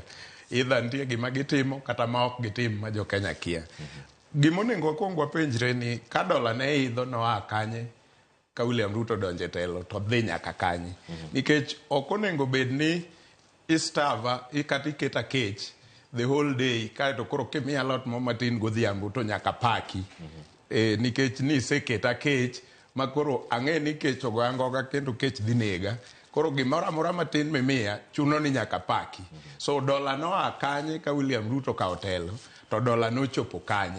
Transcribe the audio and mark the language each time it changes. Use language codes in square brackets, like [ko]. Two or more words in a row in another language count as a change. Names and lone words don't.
[luo] Idha nitie gima gitimo kata ma ok gitim ma jo Kenya kia. Gimonego wakuong wapenjre ni ka dola ne idho noa kanye ka William Ruto donje telo to dhi nyaka kanye. Nikech ok onego bed ni istava ikati keta kech [en] the whole day [luo] kaeto koro kimiya lot mo matin godhiambo to nyaka paki. Nikech ni iseketa kech ma koro ang'e ni kech ogoya ngoga kendo kech dhi nega. Koro gimoro amora matin mimiya chuno ni nyaka paki. So dola noa kanye ka William Ruto kao telo to dola nochopo kanye.